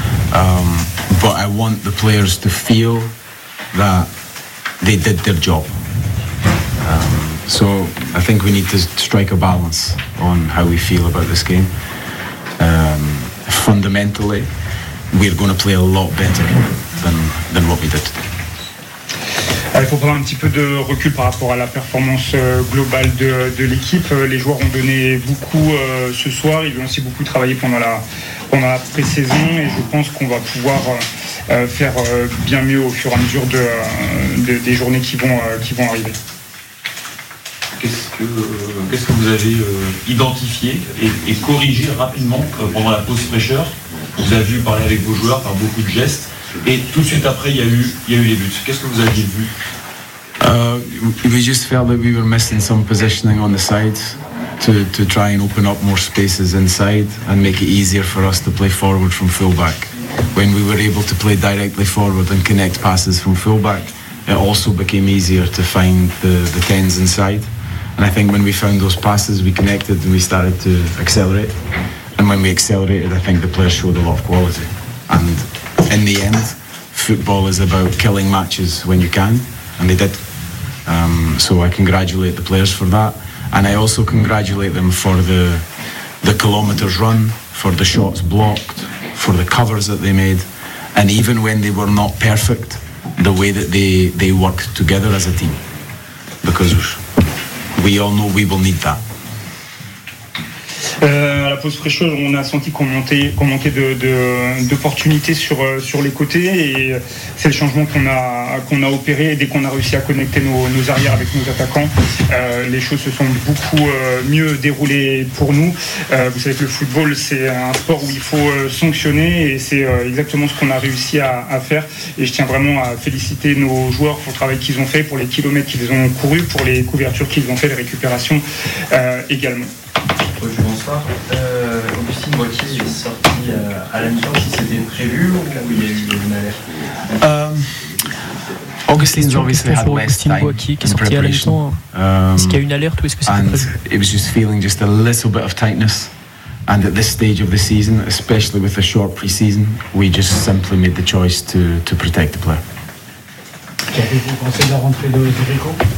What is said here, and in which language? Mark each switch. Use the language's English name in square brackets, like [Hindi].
[English] But I want the players to feel that they did their job. So I think we need to strike a balance on how we feel about this game. Fundamentally, we're going to play a lot better than what we did today. [French] Il faut prendre un petit peu de recul par rapport à la performance globale de l'équipe. Les joueurs ont donné beaucoup ce soir. Ils ont aussi beaucoup travaillé pendant la pré-saison. Et je pense qu'on va pouvoir faire bien mieux au fur et à mesure des journées qui vont arriver. Qu'est-ce que vous avez identifié et corrigé rapidement pendant la pause fraîcheur? Vous avez vu parler avec vos joueurs par beaucoup de gestes. Et tout de suite après, il y a eu les buts. Qu'est-ce que vous aviez vu? [English] We just felt that we were missing some positioning on the sides to try and open up more spaces inside and make it easier for us to play forward from fullback. When we were able to play directly forward and connect passes from fullback, it also became easier to find the tens inside. And I think when we found those passes, we connected and we started to accelerate. And when we accelerated, I think the players showed a lot of quality. And in the end, football is about killing matches when you can, and they did. So I congratulate the players for that, and I also congratulate them for the kilometers run, for the shots blocked, for the covers that they made, and even when they were not perfect, the way that they worked together as a team, because we all know we will need that. [French] À la pause fraîcheur, on a senti qu'on manquait d'opportunités sur les côtés, et c'est le changement qu'on a opéré. Dès qu'on a réussi à connecter nos arrières avec nos attaquants, les choses se sont beaucoup mieux déroulées pour nous. Vous savez que le football, c'est un sport où il faut sanctionner, et c'est exactement ce qu'on a réussi à faire. Et je tiens vraiment à féliciter nos joueurs pour le travail qu'ils ont fait, pour les kilomètres qu'ils ont courus, pour les couvertures qu'ils ont fait, les récupérations également. Augustine Boakye is sorti à la mi-temps. Si c'était prévu ou il y a eu une alerte? Augustine Boakye, qu'est-ce qui est à la mi-temps? Est-ce qu'il y a une alerte ou est-ce que c'était prévu? [English] It was just feeling just a little bit of tightness, and at this stage of the season, especially with a short pre-season, we just simply made the choice to protect the player. [French] Qu'avez-vous pensé de la rentrée de Rico?